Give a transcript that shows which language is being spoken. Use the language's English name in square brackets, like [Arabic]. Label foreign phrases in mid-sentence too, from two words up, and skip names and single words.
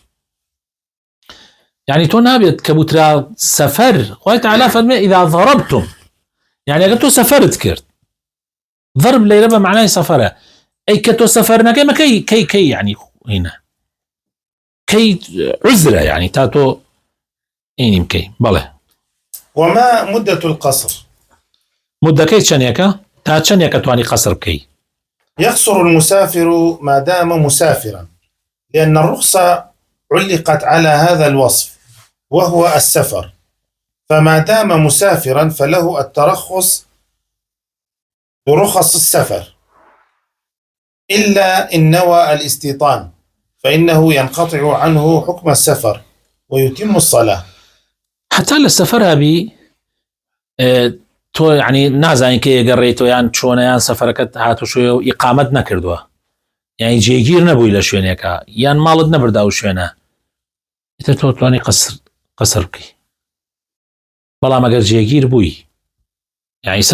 [Central Kurdish] يعني تۆ نابێت کە بوترا سەفەر خوای تەعالا فەرمێ [Arabic] ئیذا ضەرەبتم [Central Kurdish] يعني ئەگەر تۆ سەفەرت کرد ضرب لەیرە بە معنای سەفەرە ئەی کە تۆ سەفەر نەکەی مە کەی يعني هینە کەی عزرە يعني تا تۆ ئینی بکەی بەڵێ [Arabic] وما مدة القصر [Central Kurdish] مدەکەی چەندێکە تا چەندێکە توانی قەسر بکەی [Arabic] يقصر المسافر ما دام مسافرا لأن الرخصة علقت على هذا الوصف وهو السفر فما دام مسافرا فله الترخص برخص السفر إلا إن نوى الاستيطان فإنه ينقطع عنه حكم السفر ويتم الصلاة حتى للسفر [Central Kurdish] هبي تۆ يعني نازانین کە ئێگەڕێیتەوە یان چۆنە یان سەفەرەکەت هاتو شوێ و ئیقامەت نەکردووە یعنی جێگیر نەبووی لە شوێنێکە یان ماڵت نەبردا و شوێنە ئیتر تۆ توانی قەسر بکەی بەڵام ئەگەر جێگیر بووی یعنی سە